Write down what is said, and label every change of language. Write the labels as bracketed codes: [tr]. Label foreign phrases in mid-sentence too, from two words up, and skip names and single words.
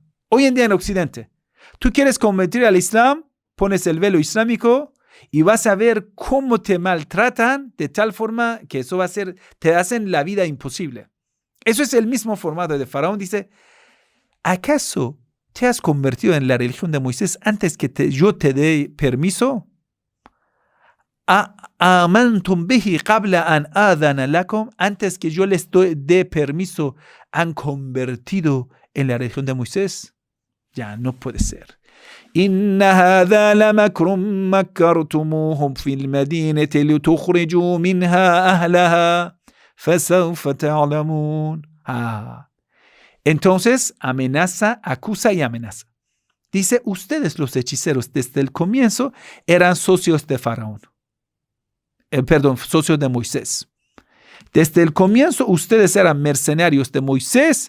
[es] Hoy en día en Occidente, tú quieres convertir al Islam, pones el velo islámico y vas a ver cómo te maltratan de tal forma que eso va a ser, te hacen la vida imposible. Eso es el mismo formato de Faraón. Dice: ¿acaso te has convertido en la religión de Moisés antes que yo te dé permiso? [ar] آمنتم به قبل أن آذن لكم, [es] antes que yo les dé permiso, han convertido en la religión de Moisés. Ya no puede ser. [ar] إن هذا لمكر مكرتموه في المدينة لتخرجوا منها أهلها فسوف تعلمون. [es] Entonces amenaza, acusa y amenaza. Dice: ustedes los hechiceros desde el comienzo eran socios de Faraón. Socios de Moisés. Desde el comienzo ustedes eran mercenarios de Moisés.